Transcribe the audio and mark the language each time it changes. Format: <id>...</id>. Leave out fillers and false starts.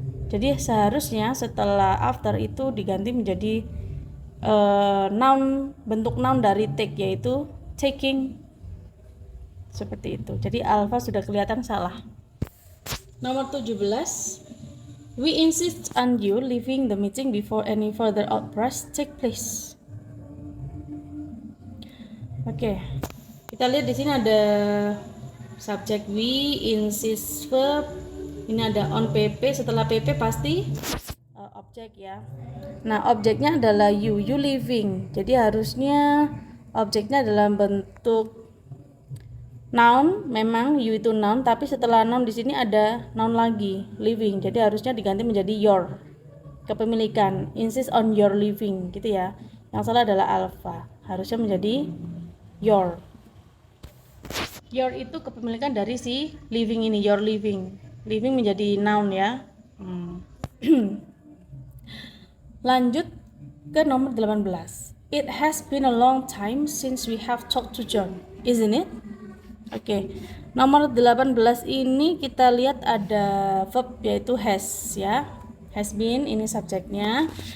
<id>Jadi seharusnya setelah after itu diganti menjadi noun, bentuk noun dari take, yaitu taking. Seperti itu. Jadi alpha sudah kelihatan salah. Nomor 17.</id> <en>We insist on you leaving the meeting before any further outbursts take place.</en> <id>Oke. Kita lihat di sini ada subjek we, insist verb. Ini ada on PP, setelah PP pasti objek ya. Nah, objeknya adalah you leaving. Jadi harusnya objeknya dalam bentuk noun. Memang you itu noun, tapi setelah noun di sini ada noun lagi, leaving. Jadi harusnya diganti menjadi your, kepemilikan.</id> <en>Insist on your leaving</en> <id>gitu ya. Yang salah adalah alpha. Harusnya menjadi your. Your itu kepemilikan dari si living ini, your living. Living menjadi noun ya. Lanjut ke nomor 18.</id> <en>It has been a long time since we have talked to John, isn't it?</en> <id>Oke. Nomor 18 ini kita lihat ada verb yaitu has ya. Has been ini subjeknya.</id>